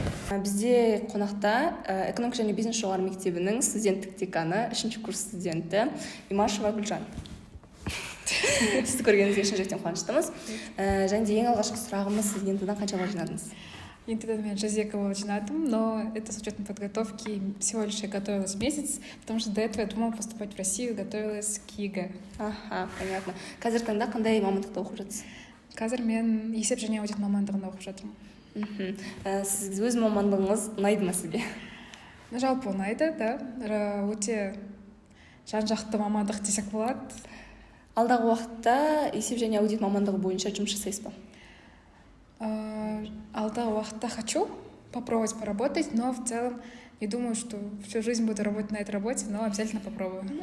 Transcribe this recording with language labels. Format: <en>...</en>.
<kk>Бізде қонақта экономика және бизнес жоғары мектебінің студенттік деканы 3-ші курс студенті Имашева Гүлжан. Сізді көргеніңізге шын жүректен қуаныштымыз. Және де ең алғашқы сұрағымыз, сіз ентідан қанша балл жинадыңыз? Ентідан мен 102 балл жинадым,</kk> <ru>но это с учетом подготовки. Всего лишь я готовилась месяц, потому что до этого я думала поступать в Россию, готовилась к ЕГЭ. Аха, понятно.</ru> <kk>Қазір таңда қандай мамандықта оқып жатсыз? Қазір мен есеп және аудит мамандығында оқып жатырмын. Сіз өз мамандығыңыз ұнайды ма сізге? Жалпы ұнайды,</kk> <ru>да.</ru> <kk>Өте жан-жақты мамандық десек болады. Алдағы уақытта есеп және аудит мамандығы бойынша жұмыс жасайсыз ба? Алдағы уақытта</kk> <ru>хочу попробовать поработать, но в целом не думаю, что всю жизнь буду работать на этой работе, но обязательно попробую.</ru>